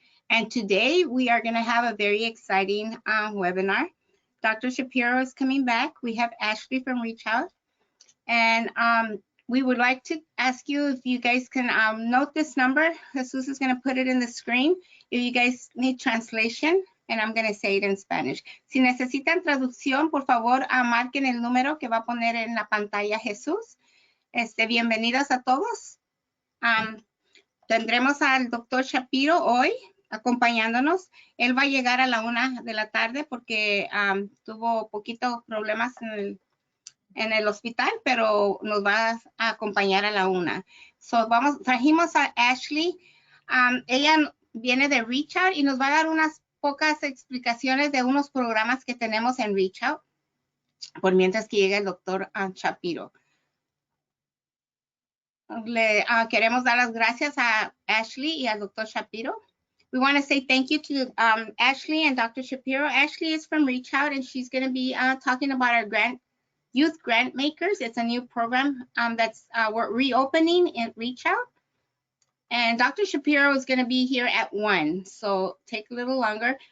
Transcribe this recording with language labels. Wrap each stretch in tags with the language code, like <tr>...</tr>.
<en>And today we are going to have a very exciting webinar. Dr. Shapiro is coming back. We have Ashley from Reach Out. And we would like to ask you if you guys can note this number. Jesus is going to put it in the screen. If you guys need translation, and I'm going to say it in Spanish.</en> <es>Si necesitan traducción, por favor, marquen el número que va a poner en la pantalla Jesús. Bienvenidos a todos. Tendremos al doctor Shapiro hoy acompañándonos. Él va a llegar a la 1 de la tarde porque tuvo poquitos problemas en el hospital, pero nos va a acompañar a la 1. So, trajimos a Ashley. Ella viene de Reach Out y nos va a dar unas pocas explicaciones de unos programas que tenemos en Reach Out, por mientras que llega el doctor Shapiro. Le queremos dar las gracias a Ashley y al doctor Shapiro.</es> <en>We want to say thank you to Ashley and Dr. Shapiro. Ashley is from Reach Out, and she's going to be talking about our Youth Grant Makers. It's a new program that's we're reopening in Reach Out. And Dr. Shapiro is going to be here at 1, so take a little longer.</en>